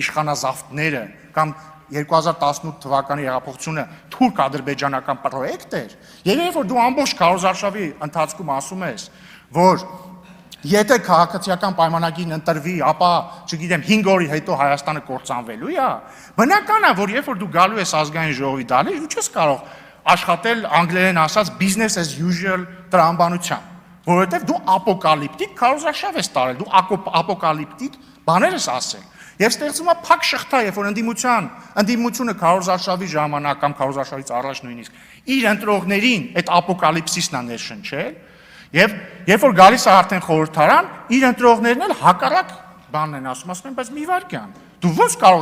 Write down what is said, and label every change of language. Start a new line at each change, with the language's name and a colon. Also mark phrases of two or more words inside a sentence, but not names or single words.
Armenian: իշխանազավթները կամ 2018 թվականի հեղափոխությունը թուրք-ադրբեջանական պրոյեկտ էր, եւ երբ որ դու ամբողջ քարոզարշավի ընթացքում ասում ես, որ եթե քաղաքացիական պայմանագիրն ընտրվի, ապա, չգիտեմ, 5 օրի հետո Հայաստանը կործանվելու է, բնական է, որ երբ որ դու գալու ես ազգային ժողովի դալի, դու չես կարող աշխատել անգլերեն ասած
English: business as usual
Armenian: տրամաբանությամբ, որովհետև դու ապոկալիպտիկ քարոզարշավ ես տարել, դու ապոկալիպտիկ բաներ ես ասել։ Եվ ստեղծվում է փակ շղթա, երբ որ ընդդիմությունը քարոզարշավի ժամանակ կամ քարոզարշավից առաջ նույնիսկ իր ընտրողներին այդ ապոկալիպսիսն է ներշնչել, եւ երբ որ գալիս է արդեն խորհրդարան, իր ընտրողներն էլ հակառակ բանն են ասում են, բայց մի վարքյան, դու ո՞նց կարող